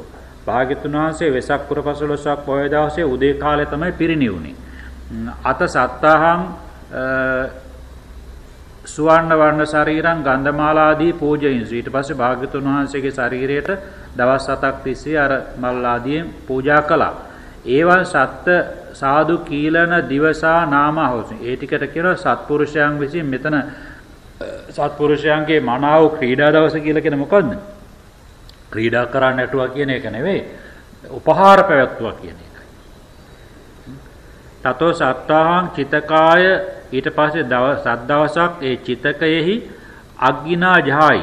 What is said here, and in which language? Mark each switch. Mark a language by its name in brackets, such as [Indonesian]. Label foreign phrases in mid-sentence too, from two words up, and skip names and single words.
[Sinhala] භාග්‍යතුන් වහන්සේ වෙසක් පුර 15ක් පොය දවසේ උදේ කාලේ තමයි පිරිනිවුනේ. [Pali] අත සත්තාහං සුවර්ණ වර්ණ ශරීරං ගන්ධමාලාදී පූජයින්සු. [Sinhala] ඊට පස්සේ භාග්‍යතුන් වහන්සේගේ ශරීරයට දවස් 7ක් තිස්සේ අර මල් ආදියෙන් පූජා කළා. [Pali] ඒවන් සත්ත සාදු කීලන දිවසා නාමහොසි. [Sinhala] ඒ ටිකට කියනවා සත්පුරුෂයන් විසින් මෙතන සත්පුරුෂයන්ගේ මනාව ක්‍රීඩා දවස කියලා කියන මොකද්ද? ක්‍රීඩා කරන්න නැටුවා කියන එක නෙවෙයි. උපහාර පැවැත්වුවා කියන එකයි. [Pali] තතෝ සත්තාහං චිතකාය [Sinhala] ඊට පස්සේ සත් දවසක් ඒ චිතකයෙහි [Pali] අග්ගිනා ජහයි.